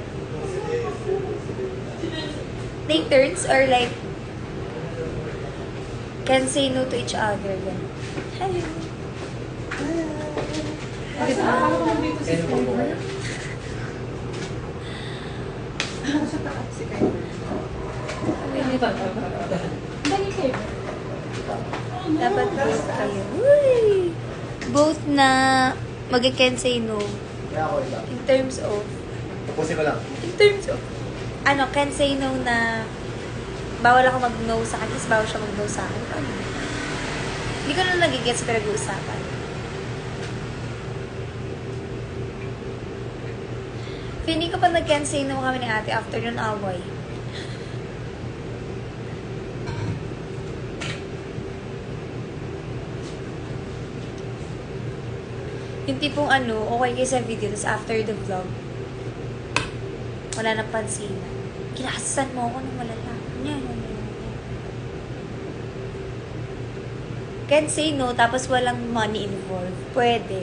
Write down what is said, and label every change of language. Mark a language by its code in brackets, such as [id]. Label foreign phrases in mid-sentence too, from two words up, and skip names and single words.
[en] Take turns or like can say no to each other. [tl] Ganun. Hello. Dapat both kayo. Uy! Both na mag- [en] can say no. [tl] Kaya ako iba. [en] In terms of [tl] Tapusin ko lang. [en] in terms of [tl] ano, [en] can say no [tl] na bawal ako mag-no sa kanya, bawal siya mag-no sa akin. Ano? Hindi ko na nagigets sa pinag-uusapan. Feeling ko pa nag- [en] can say no [tl] kami ni ate after nun away. Yung tipong ano, okay kayo sa video, tapos [en] after the vlog, [tl] wala nang pansinan. Kinakasasan mo ako ng malala. [en] Can say no, [tl] tapos walang [en] money involved. [tl] Pwede.